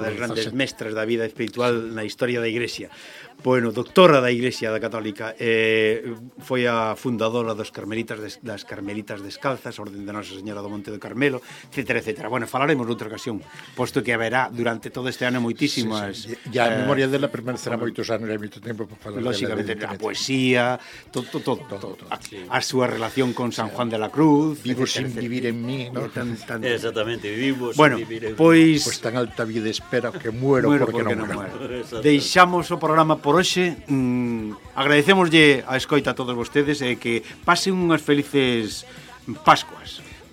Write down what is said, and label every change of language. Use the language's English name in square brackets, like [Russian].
[Galician] unha das grandes mestras da vida espiritual na historia da Igrexia. Bueno, doctora da Igrexia da Católica, foi a fundadora dos Carmelitas das Carmelitas Descalzas, Orden de Nosa Señora do Monte do Carmelo, etcétera, etcétera. Bueno, falaremos noutra ocasión, posto que haberá durante todo este ano moitísimas Ya a memoria dela permanecerá moitos anos e moito tempo para falar. Lógicamente, a poesía, todo. A súa relación con San Juan de la Cruz. [Spanish] Vivo sin vivir en mí, ¿no? Exactamente, vivo bueno, sin vivir en pois, mí. Pues tan alta vida espera que muero porque non muero. [Galician] Deixamos o programa por hoxe. Agradecémoslle a escoita a todos vostedes e que pasen unhas felices Pascuas.